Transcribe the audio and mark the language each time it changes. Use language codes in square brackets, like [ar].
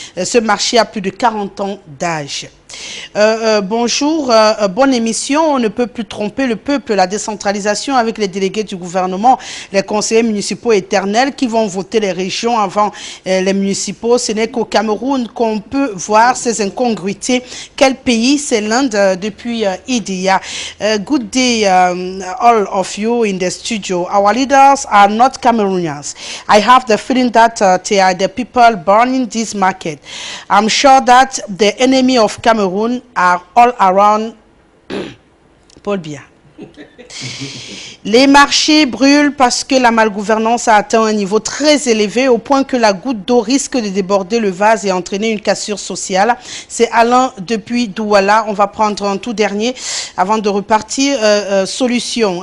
[fr] Ce marché a plus de 40 ans d'âge. Bonjour, bonne émission. On ne peut plus tromper le peuple. La décentralisation avec les délégués du gouvernement, les conseillers municipaux éternels qui vont voter les régions avant les municipaux. Ce n'est qu'au Cameroun qu'on peut voir ces incongruités. Quel pays? C'est l'Inde depuis Idia. [en] Good day all of you in the studio. Our leaders are not Cameroonians. I have the feeling that they are the people burning this market. I'm sure that the enemy of Cameroon are all around Paul Biya. [fr] Les marchés brûlent parce que la malgouvernance a atteint un niveau très élevé au point que la goutte d'eau risque de déborder le vase et entraîner une cassure sociale. C'est Alain depuis Douala. On va prendre un tout dernier avant de repartir. Solution.